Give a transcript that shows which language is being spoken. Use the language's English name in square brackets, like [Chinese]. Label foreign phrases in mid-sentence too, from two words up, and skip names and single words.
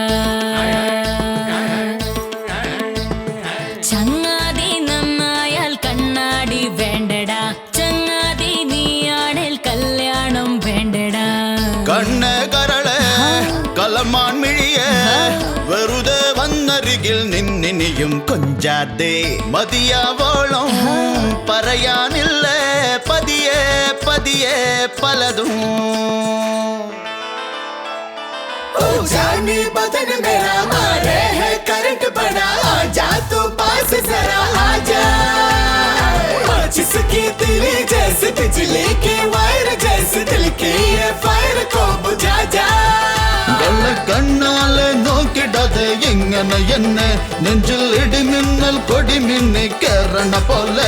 [Malayalam] ചങ്ങാതി നന്നായാൽ കണ്ണാടി വേണ്ടടാ, ചങ്ങാതി നീയാണിൽ കല്യാണം വേണ്ടടാ. കണ്ണ് കരള് കലമാൻ മിഴിയേ, വെറുതെ വന്നരികിൽ നിന്നിനിയും കൊഞ്ചാതെ മതിയാവോളം പറയാനില്ലേ പതിയെ പതിയെ പലതും. [Hindi] जानी बदन मेरा मारे है करंट बड़ा, आजा तू पास जरा आजा. जिसकी तेरी जैसे बिजली की वायर जैसे दिल की ये फायर को बुझा जा. [Malayalam] കണ്ണാലെ നോക്കിടാതെ ഇങ്ങനെ എന്നെ നെഞ്ചിൽ ഇടിമിന്നൽ കൊടിമിന്നി കേറണ പോലെ.